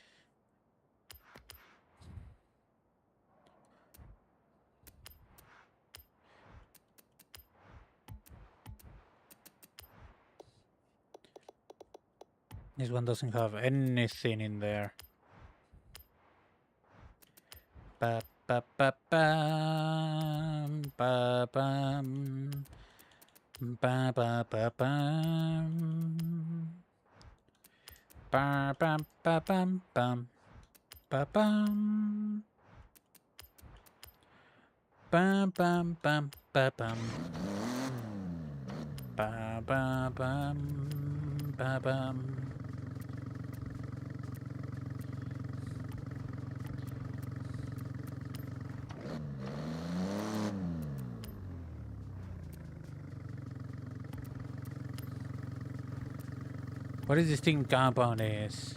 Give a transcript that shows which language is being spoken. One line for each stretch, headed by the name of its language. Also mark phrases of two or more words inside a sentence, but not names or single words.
English: This one doesn't have anything in there. Ba ba ba bam, ba bam, ba ba ba bam, ba bam ba bam bam, ba bam, bam bam bam ba bam, ba ba bam ba bam. What is this thing compound is?